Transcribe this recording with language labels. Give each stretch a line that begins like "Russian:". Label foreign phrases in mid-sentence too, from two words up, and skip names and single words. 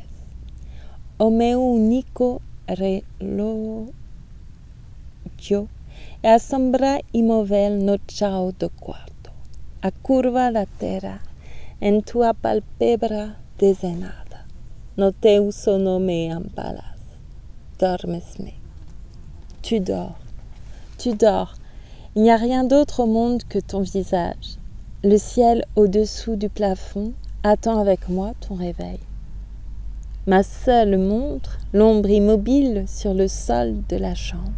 Portuguese: O meu único relógio é a sombra imóvel no chão do quarto, a curva da terra em tua pálpebra desenhada. No teu sono me empalas. Dormes-me.
French: Tu dors. Tu dors. Il n'y a rien d'autre au monde que ton visage. Le ciel au-dessous du plafond attend avec moi ton réveil. Ma seule montre l'ombre immobile sur le sol de la chambre.